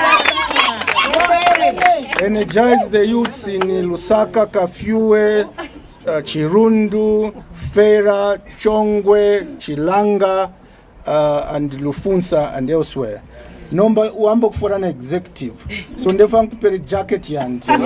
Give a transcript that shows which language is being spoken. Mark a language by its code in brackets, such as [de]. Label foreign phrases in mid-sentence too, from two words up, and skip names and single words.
[en] Energize the youths in Lusaka, Kafue, Chirundu, Fera, Chongwe, Chilanga, and Lufunsa and elsewhere. [bem] Nomba uambo [en] for an executive. [bem] So ndefa nkupere jacket yanti.